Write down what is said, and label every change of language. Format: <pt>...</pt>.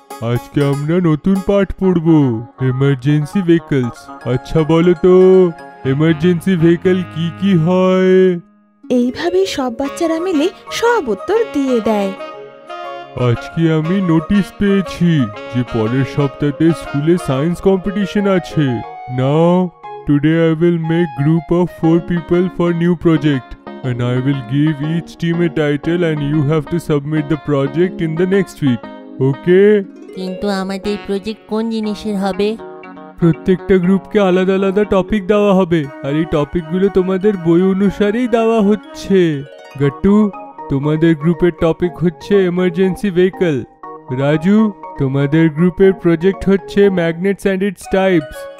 <bn>আজকে আমরা নতুন পাঠ পড়ব, এমার্জেন্সি ভেহিকলস। আচ্ছা বলো তো, এমার্জেন্সি ভেহিকল কি কি হয়? এইভাবে সব বাচ্চারা মিলে সব উত্তর দিয়ে দেয়। আজকে আমি নোটিশ পেয়েছি যে পরের সপ্তাহে স্কুলে সায়েন্স কম্পিটিশন আছে।</bn> <en>Now today I will make group of 4 people for new project and I will give each team a title and you have to submit the project in the next week. Okay?</en> <bn>কিন্তু আমাদের project কোন জিনিসের হবে? প্রত্যেকটা গ্রুপকে আলাদা আলাদা topic দেওয়া হবে আর এই টপিকগুলো তোমাদের বই অনুসারেই দেওয়া হচ্ছে। গাট্টু, তোমাদের গ্রুপের টপিক হচ্ছে এমার্জেন্সি ভেহিকল। রাজু, তোমাদের গ্রুপের প্রজেক্ট হচ্ছে ম্যাগনেটস অ্যান্ড ইটস টাইপস।</bn>